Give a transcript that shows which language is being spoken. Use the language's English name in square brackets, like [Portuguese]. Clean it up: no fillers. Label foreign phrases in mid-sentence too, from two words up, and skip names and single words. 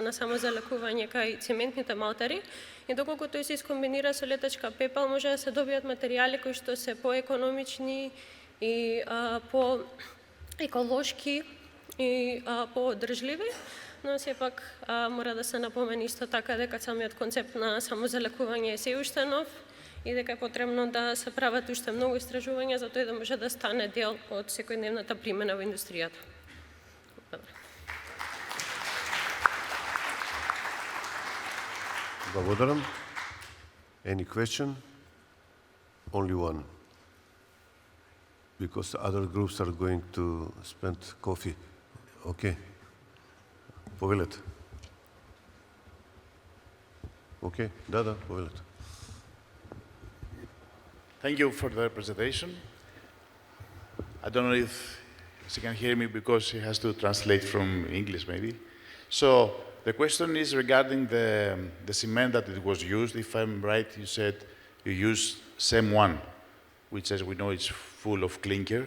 [Macedonian] на самозалекување кај цементните малтери и доколку тој се искомбинира со летечка пепел, може да се добијат материјали кои што се поекономични и по-еколошки и по-одржливи, но сепак мора да се напомени исто така дека самиот концепт на самозалекување е се уште нов и дека е потребно да се прават уште многу истражувања за тој да може да стане дел од секојдневната примена во индустријата. Благодарам. [English] Any question? Only one. Because other groups are going to spend coffee. [Macedonian] Okay. Повелете. Okay. Да, повелете. [English] Thank you for the presentation. I don't know if she can hear me because she has to translate from English maybe. So the question is regarding the cement that it was used. If I'm right, you said you used SEM1, which as we know is full of clinker.